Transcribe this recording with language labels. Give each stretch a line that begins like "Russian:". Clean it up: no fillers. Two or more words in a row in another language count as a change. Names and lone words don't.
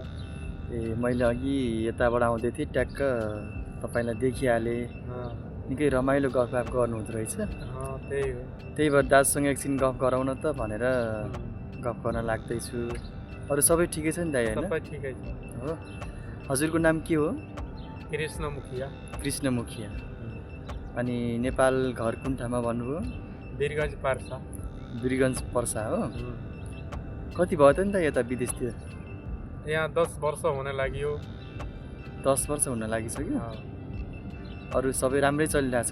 Nepali: मैले अघि यताबाट आउँदै थिएँ ट्याक्क तपाईलाई देखिहालेँ। अँ, निकै रमाइलो गफगाफ गर्नुहुँदो रहेछ। त्यही हो। त्यही भएर दाजुसँग एकछिन गफ गराउन त भनेर गफ गर्न लाग्दैछु। अरू सबै ठिकै छ नि दाइ हैन? सबै ठिकै छ। हो। हजुरको नाम के हो? कृष्ण मुखिया। कृष्ण मुखिया। अनि नेपाल घर कुन ठाउँमा भन्नुभयो? वीरगञ्ज पर्सा। वीरगञ्ज पर्सा हो? कति भयो त नि त यता विदेशतिर? यहाँ 10 वर्ष हुन लाग्यो। 10 वर्ष हुन लागिसक्यो? अँ, अरू सबै राम्रै चलिरहेछ?